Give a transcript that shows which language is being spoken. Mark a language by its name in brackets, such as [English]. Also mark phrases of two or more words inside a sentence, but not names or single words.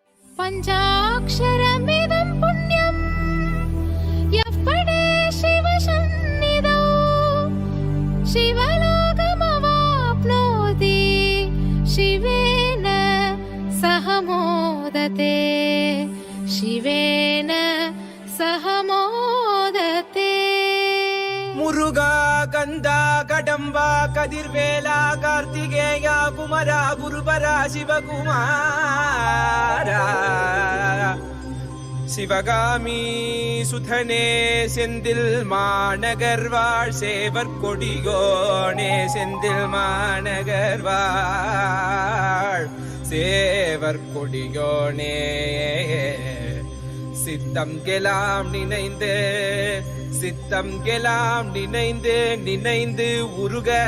[Sanskrit] पञ्चाक्षरमिदं पुण्यं यः पठेत् शिवसन्निधौ शिवलोकमवाप्नोति शिवेन सह मोदते शिवेन सह मोदते [Tamil] முருகா கந்தா கடம்பா கதிர்வேலா கார்த்திகேயா குமரா குருபரா சிவகுமாரா சிவகாமி சுதனே செந்தில் மாநகர் வாழ் சேவர் கொடியோனே செந்தில் மாநகர் வாழ் சேவர் கொடியோனே சித்தம் கெலாம் நினைந்து சித்தம் கெலாம் நினைந்து நினைந்து உருக